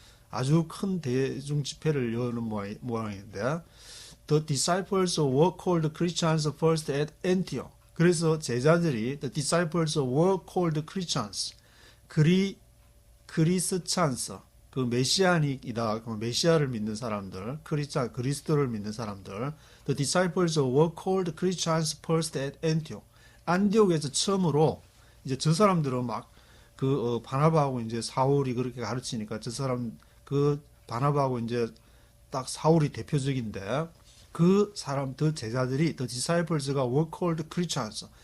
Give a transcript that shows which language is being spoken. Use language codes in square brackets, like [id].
[ko] 아주 큰 대중 집회를 여는 모양인데 [en] The disciples were called Christians first at Antioch. [ko] 그래서 제자들이 [en] The disciples were called Christians, [ko] 크리스찬스, 그 메시아닉이다. 메시아를 믿는 사람들, 그리스도를 믿는 사람들. [en] The disciples were called Christians first at Antioch. [ko] 안디옥에서 처음으로 이제 저 사람들은 막 그 바나바하고 이제 사울이 그렇게 가르치니까 저 사람 그 바나바하고 이제 딱 사울이 대표적인데 그 사람 그 제자들이 [en] The disciples [ko] 가 [en] were called Christians.